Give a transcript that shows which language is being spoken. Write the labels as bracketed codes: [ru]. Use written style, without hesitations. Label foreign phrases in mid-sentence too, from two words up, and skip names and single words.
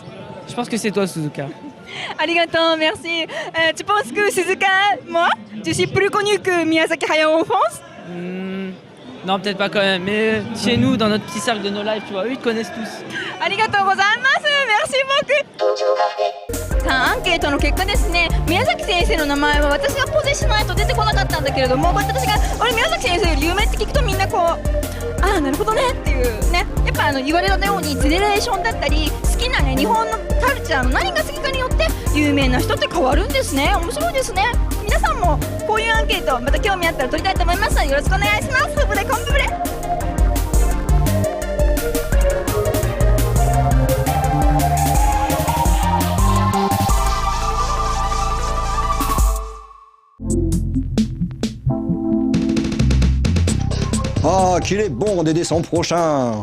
[fr] Je pense que c'est toi, Suzuka. Arigato, merci. Tu penses que Suzuka, moi, je suis plus connu que Miyazaki Hayao en France? Non, peut-être pas quand même. Mais chez nous, dans notre petit cercle de No Life, tu vois, eux, ils te connaissent tous. [ja] ありがとうございます. [fr] Merci beaucoup. [ja] さあアンケートの結果ですね、宮崎先生の名前は私がポジしないと出てこなかったんだけれども、私が俺宮崎先生より有名って聞くとみんなこう、ああなるほどねっていうね、やっぱ言われたようにジェネレーションだったり好きなね日本のカルチャーの何が好きかによって有名な人って変わるんですね。面白いですね。皆さんもこういうアンケートまた興味あったら取りたいと思いますのでよろしくお願いします。ブレコンブレ。 [fr] Ah, qu'il est bon des dessins prochains.